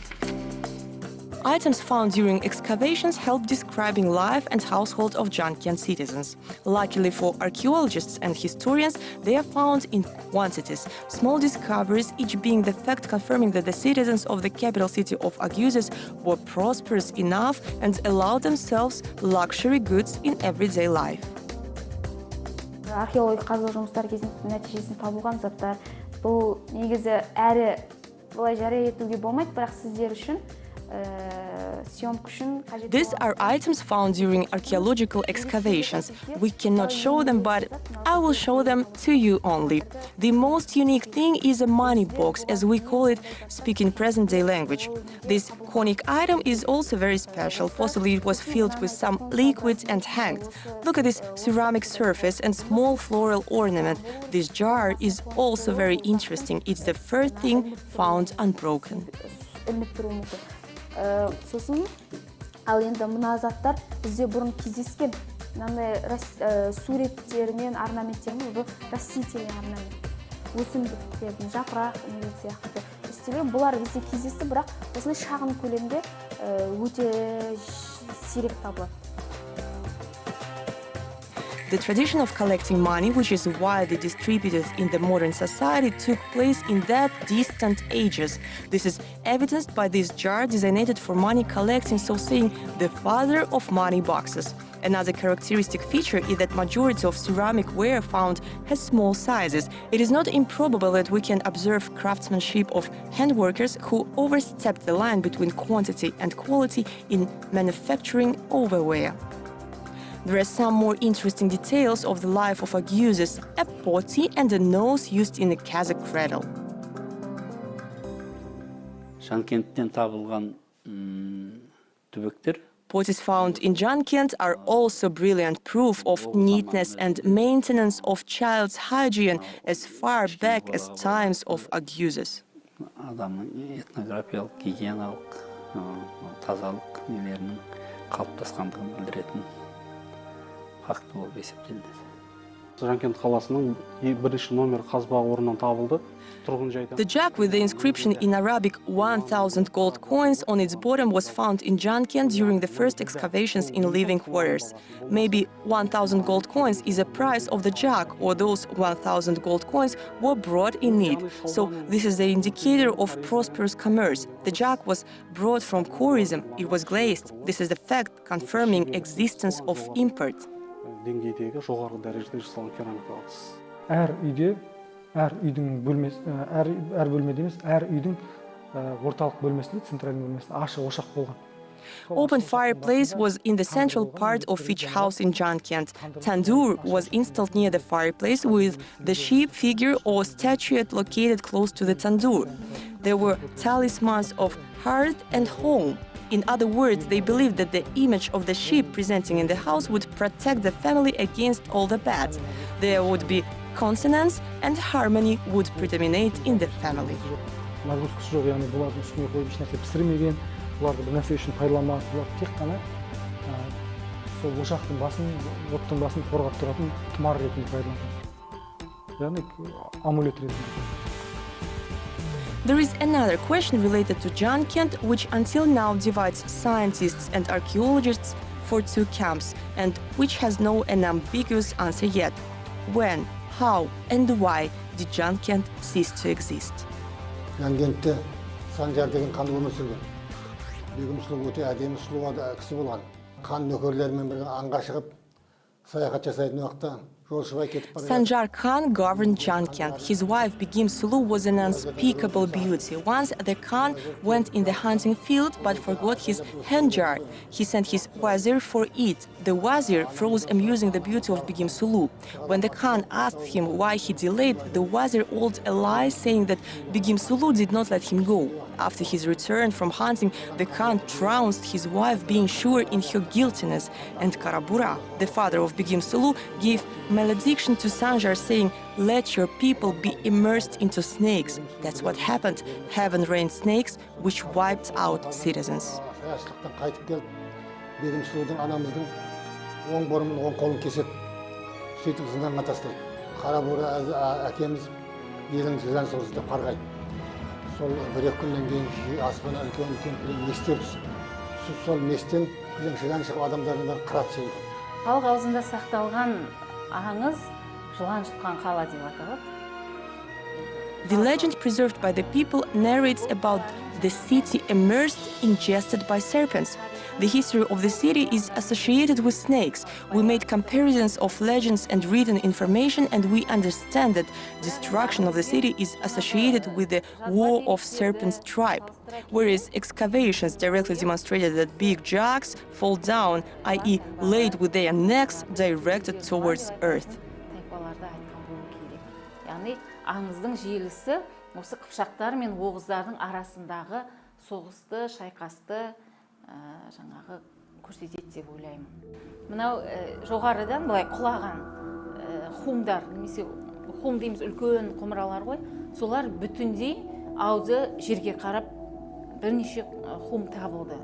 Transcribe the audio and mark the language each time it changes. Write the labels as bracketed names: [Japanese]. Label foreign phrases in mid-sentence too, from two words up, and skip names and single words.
[English] Items found during excavations help describing life and household of ZHANKENT citizens. Luckily for archaeologists and historians, they are found in quantities. Small discoveries, each being the fact confirming that the citizens of the capital city of OGUZes were prosperous enough and allowed themselves luxury goods in everyday life. [Kazakh] Археологик қазба жұмыстары кезінде нәтижесінде табылған заттар. Бұл негізі әрі былай жария етуге болмайды, бірақ сіздер үшін съемка үшін қажет. [English] These are items found during archaeological excavations. We cannot show them, but I will show them to you only. The most unique thing is a money box, as we call it, speaking present-day language. This conic item is also very special. Possibly it was filled with some liquids and hanged. Look at this ceramic surface and small floral ornament. This jar is also very interesting. It's the first thing found unbroken. [Kazakh] Сосын, ал енді мына заттар бізде бұрын кездескен. Мынандай суреттермен, орнаменттермен, бұл [Russian] растительный орнамент. [Kazakh] Өсімдіктердің жапырақ немесе сияқты істелген. Бұлар бізде кездесті, бірақ осындай шағын көлемде өте сирек табылады. [English] The tradition of collecting money, which is widely distributed in the modern society, took place in that distant ages. This is evidenced by this jar designated for money collecting, so saying the father of money boxes. Another characteristic feature is that majority of ceramic ware found has small sizes. It is not improbable that we can observe craftsmanship of handworkers who overstepped the line between quantity and quality in manufacturing overware. There are some more interesting details of the life of OGUZes, a potty and a nose used in a Kazakh cradle. [Kazakh] Жанкенттен табылған түбектер [English] Potties found in ZHANKENT are also brilliant proof of neatness and maintenance of child's hygiene as far back as times of OGUZes. [Kazakh] адамның этнографиялық, гигиеналық, тазалық нелерінің қалыптасқандығын білдіретін факт болып есептелінеді. Жанкент қаласының бірінші номер қазба орнынан табылды. [English] The jug with the inscription in Arabic 1,000 gold coins on its bottom was found in ZHANKENT during the first excavations in living quarters. Maybe 1,000 gold coins is a price of the jug, or those 1,000 gold coins were brought in need. So this is the indicator of prosperous commerce. The jug was brought from Khorizm. It was glazed. This is the fact confirming existence of import. [Kazakh] Деңгейдегі жоғары дәрежеде жасалған керамикалық. Әр үйде, әр үйдің бөлмесі, әр бөлмеде емес, әр үйдің орталық бөлмесінде, центральный бөлмесінде ашық ошақ болған. [English] Open fireplace was in the central part of each house in ZHANKENT. Tandoor was installed near the fireplace with the sheep figure or statuette located close to the tandoor. There were talismans of hearth and home. In other words, they believed that the image of the sheep presenting in the house would protect the family against all the bad. There would be consonance and harmony would predominate in the family. [Kazakh] Нагрузкасы жоқ, яғни бұлардың үстіне қойып еш нәрсе пісірмеген, бұларды бір нәрсе үшін пайдаланбаған, бұлар тек қана сол ошақтың басын, оттың басын қорғап тұратын тұмар ретінде пайдаланған. Яғни амулет ретінде. [English] There is another question related to ZHANKENT, which until now divides scientists and archaeologists for two camps, and which has no unambiguous answer yet. When, how, and why did ZHANKENT cease to exist? [Kazakh] Жанкентте Санжар деген хан өмір сүрген. Бегім сұлу, өте әдемі сұлу кісі болған. Хан нөкерлерімен бірге аңға шығып, саяхат жасайтын уақытта [English] Sanjar Khan governed ZHANKENT. His wife Begim Sulu was an unspeakable beauty. Once the Khan went in the hunting field but forgot his hand jar. He sent his wazir for it. The wazir froze, amusing the beauty of Begim Sulu. When the Khan asked him why he delayed, the wazir told a lie, saying that Begim Sulu did not let him go. After his return from hunting, the Khan trounced his wife, being sure in her guiltiness. And Karabura, the father of Begim Sulu, gave malediction to Sanjar, saying, "Let your people be immersed into snakes." That's what happened. Heaven rained snakes, which wiped out citizens. [Kazakh] Сол бір-екі күннен кейін аспана үлкен местер түсіп, сол местен жылан шығып адамдардың бәрін қырап жейді. Халық аузында сақталған аңыз жылан жұтқан қала деп аталады. [English] The legend preserved by the people narrates about the city immersed, ingested by serpents. The history of the city is associated with snakes. We made comparisons of legends and written information, and we understand that destruction of the city is associated with the War of Serpents tribe, whereas excavations directly demonstrated that big jugs fall down, i.e. laid with their necks directed towards earth. [Kazakh] Яғни аңыздың желісі осы қыпшақтар мен оғыздардың арасындағы соғысты, шайқасты жаңағы көрсетеді деп ойлаймын. Мынау жоғарыдан былай құлаған хумдар, немесе хум дейміз үлкен құмыралар ғой, солар бүтіндей ауды жерге қарап бірнеше хум табылды.